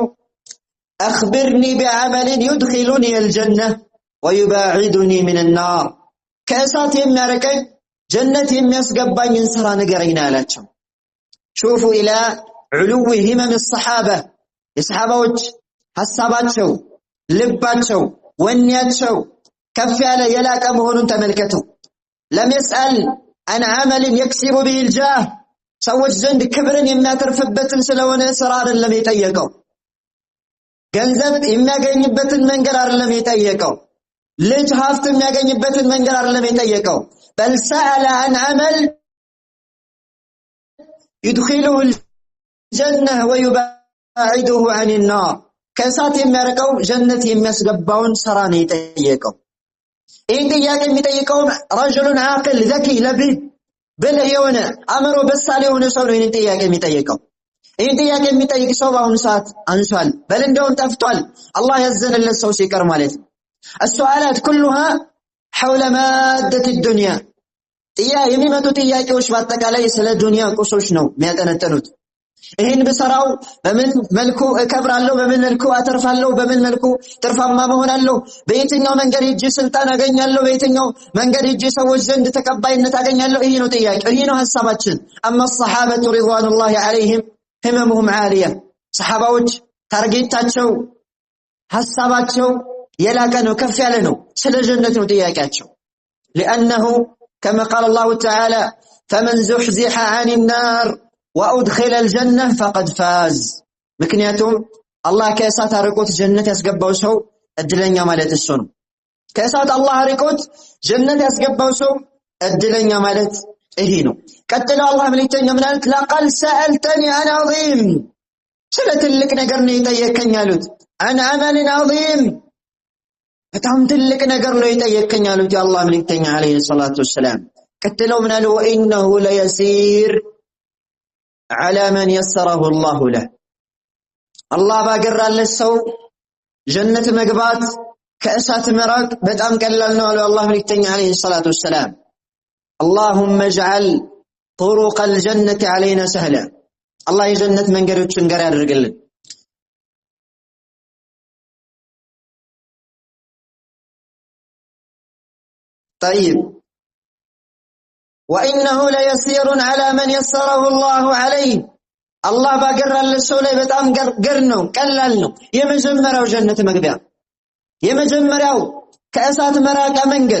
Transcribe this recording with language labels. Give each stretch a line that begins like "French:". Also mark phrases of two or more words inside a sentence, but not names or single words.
Arabic: أخبرني بعمل يدخلني الجنة ويباعدني من النار
Amharic: ከእሳት የሚያርቀኝ ጀነት የሚያስገባኝን ስራ ንገረኝ አላቸው።
Arabic: شوفوا إلى علو همم الصحابة
Amharic: የሰሃባዎች ሐሳባቸው ልባቸው ወኔያቸው ከፍ ያለ የላቀ መሆኑን ተመልከቱ።
Arabic: لم يسأل عن عمل يكسب به الجاه
Amharic: ሰዎች ዘንድ ክብርን የሚያተርፍበትን ስለሆነ ስራ አይደለም የጠየቀው። ገንዘብ የሚያገኝበትን መንገድ አይደለም የጠየቀው። ልጅ ሀብት የሚያገኝበትን መንገድ አይደለም የጠየቀው።
Arabic: بل سأل عن عمل يدخله الجنة ويبعده عن النار
Amharic: ከእሳት የሚያርቀው ጀነት የሚያስገባውን ስራ ነው የጠየቀው። ይህን ጥያቄ የሚጠይቀው
Arabic: رجل عاقل ذكي لبيب
Amharic: ብልህ የሆነ አእምሮ በሳል የሆነ ሰው ነው ይህን ጥያቄ የሚጠይቀው። ይህን ጥያቄ የሚጠይቅ ሰው በአሁኑ ሰዓት አንሷል፣ በል እንደውም ጠፍቷል። አላህ ያዘነለት ሰው ሲቀር ማለት ነው።
Arabic: السؤالات كلها حول مادة الدنيا
Amharic: የሚመጡ ጥያቄዎች በአጠቃላይ ስለ ዱንያ ቁሶች ነው የሚያጠነጥኑት። ይህን ብሰራው በምን መልኩ እከብራለሁ፣ በምን መልኩ አተርፋለሁ፣ በምን መልኩ ትርፋማ መሆናለሁ፣ በየትኛው መንገድ ሄጄ ስልጣን አገኛለሁ፣ በየትኛው መንገድ ሄጄ ሰዎች ዘንድ ተቀባይነት አገኛለሁ። ይሄ ነው ጥያቄው፣ ይሄ ነው ሐሳባችን።
Arabic: اما الصحابه رضوان الله عليهم هممهم عاليه
Amharic: ሰሃባዎች ታርጌታቸው ሐሳባቸው የላቀ ነው ከፍ ያለ ነው ስለ ጀነት ነው ጥያቄያቸው
Arabic: لانه كما قال الله تعالى فمن زحزح عن النار وادخل الجنه فقد فاز
Amharic: ምክንያቱም አላህ ከእሳት አርቆት ጀነት ያስገባው ሰው እድለኛ ማለት እሱ ነው ከእሳት አላህ አርቆት ጀነት ያስገባው ሰው እድለኛ ማለት ይሄ ነው ቀጥሎ አላህ መልእክተኛ ምን አለ
Arabic: لقد سألتني عن عظيم
Amharic: ስለ ትልቅ ነገር ነው የጠየቀኝ አሉት
Arabic: عن عمل
Amharic: عظيم በጣም ትልቅ ነገር ነው የጠየቀኝ አሉት የአላህ መልእክተኛ
Arabic: عليه الصلاة والسلام
Amharic: ቀጥሎ ምን አለ
Arabic: وانه ليسير على من يسره الله له
Amharic: አላህ ባገራለት ሰው ጀነት መግባት ከእሳት መራቅ በጣም ቀላል ነው አሉ አላህ መልእክተኛ
Arabic: عليه الصلاة والسلام اللهم اجعل طرق الجنة علينا سهلا الله
Amharic: የጀነት መንገዶችን ገር ያድርግልን
Arabic: طيب وانه ليسير على من يسره الله عليه
Amharic: الله ባገራለት ሰው ላይ በጣም ገር ነው ቀላል ነው የመጀመሪያው ጀነት መግቢያ የመጀመሪያው ከእሳት መራቅ መንገድ